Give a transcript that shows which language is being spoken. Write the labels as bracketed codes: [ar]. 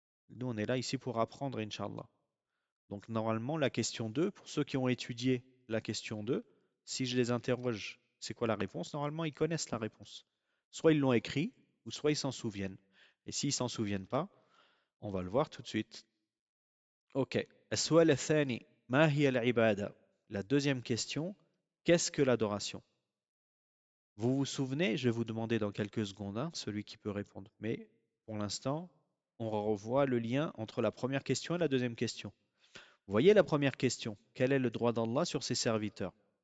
[fr] Nous, on est là ici pour apprendre, Inch'Allah. Donc normalement, la question 2, pour ceux qui ont étudié la question 2, si je les interroge, c'est quoi la réponse? Normalement, ils connaissent la réponse. Soit ils l'ont écrit, ou soit ils s'en souviennent. Et s'ils s'en souviennent pas, on va le voir tout de suite. Ok. [ar] السؤال الثاني ما هي العبادة? [fr] La deuxième question, qu'est-ce que l'adoration? Vous vous souvenez, je vais vous demander dans quelques secondes, hein, celui qui peut répondre. Mais pour l'instant, on revoit le lien entre la première question et la deuxième question. Voyez la première question. Quel est le droit d'Allah sur ses serviteurs?